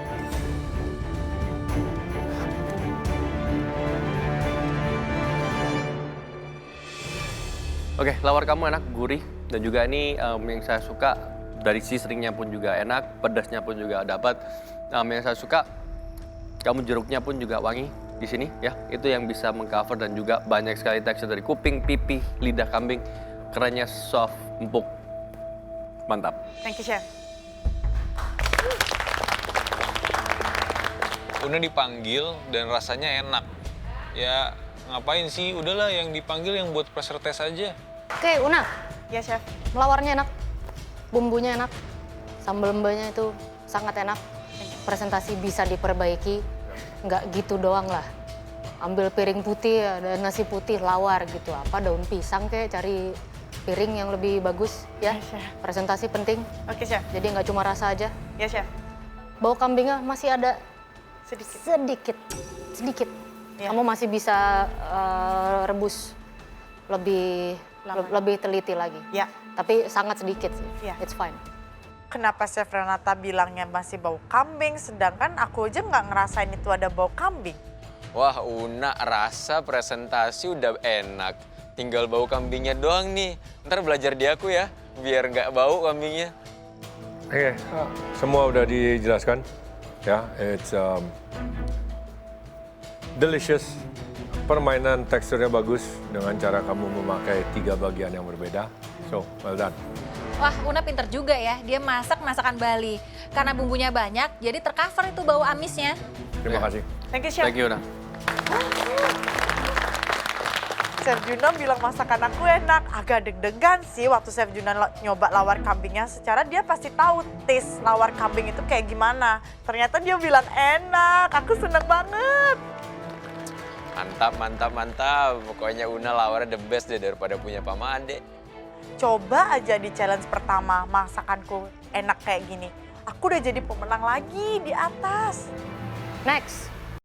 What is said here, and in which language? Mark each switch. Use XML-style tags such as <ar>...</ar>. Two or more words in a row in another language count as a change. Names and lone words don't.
<id>Oke, lawar kamu enak, gurih, dan juga ini yang saya suka dari seasoningnya pun juga enak, pedasnya pun juga dapat. Yang saya suka, kamu jeruknya pun juga wangi di sini ya. Itu yang bisa mengcover dan juga banyak sekali tekstur dari kuping, pipi, lidah kambing. Kerennya soft, empuk, mantap.</id> <en>Thank you, chef.</en> <id>Una dipanggil dan rasanya enak. Ya ngapain sih, udahlah yang dipanggil yang buat</id> <en>pressure test</en> <id>aja. Oke, Una. Ya, chef. Melawarnya enak, bumbunya enak, sambal mbaknya itu sangat enak. Presentasi bisa diperbaiki, nggak gitu doang lah. Ambil piring putih, ada nasi putih, lawar gitu. Apa daun pisang kayak, cari piring yang lebih bagus ya. Presentasi penting. Oke, chef. Jadi nggak cuma rasa aja. Ya, chef. Bau kambingnya masih ada sedikit. Kamu masih bisa rebus lebih teliti lagi. Ya. Tapi sangat sedikit sih. Ya.</id> <en>It's fine.</en> <id>Kenapa Chef Renata bilangnya masih bau kambing, sedangkan aku aja nggak ngerasain itu ada bau kambing? Wah, Una, rasa presentasi udah enak. Tinggal bau kambingnya doang nih. Ntar belajar di aku ya, biar nggak bau kambingnya. Oke, semua udah dijelaskan.</id> <en>Ya, it's delicious.</en> <id>Permainan teksturnya bagus dengan cara kamu memakai 3 bagian yang berbeda.</id> <en>So, well done.</en> <id>Wah, Una pinter juga ya. Dia masak masakan Bali. Karena bumbunya banyak, jadi tercover itu bau amisnya. Terima kasih.</id> <en>Thank you, chef. Thank you, Una.</en> <id>Chef Junan bilang masakan aku enak. Agak deg-degan sih waktu Chef Junan nyoba lawar kambingnya. Secara dia pasti tahu taste lawar kambing itu kayak gimana. Ternyata dia bilang enak. Aku seneng banget. Mantap, mantap, mantap. Pokoknya Una lawarnya</id> <en>the best</en> <id>deh daripada punya Pak Made. Coba aja di challenge pertama masakanku enak kayak gini. Aku udah jadi pemenang lagi di atas. Next.</id>